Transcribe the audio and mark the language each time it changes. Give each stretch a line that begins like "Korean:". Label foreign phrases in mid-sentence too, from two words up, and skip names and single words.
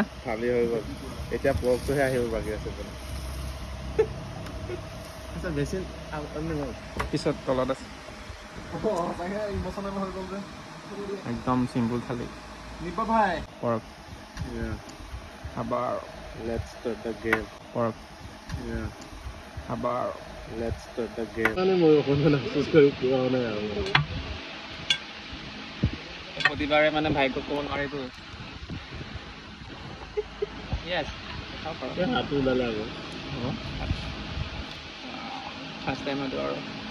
Assamese: খালী হৈ গ'ল, এতিয়া পৰ্কটোহে আহিব বাকী আছে। বেছি পিছত তলত আছে, একদম চিম্পুল থালি পৰ্ক। খাবাৰ
English: Let's start the game.
Assamese: পৰ্ক খাবাৰ।
English: Let's start the game.
Assamese: মানে মই অকণমান আফচোচ কৰি পোৱা নাই আৰু প্ৰতিবাৰে মানে ভাগ্যক ক'ব নোৱাৰিতো। হাতটো ওলালে আকৌ
English: first time
Assamese: এইটো আৰু।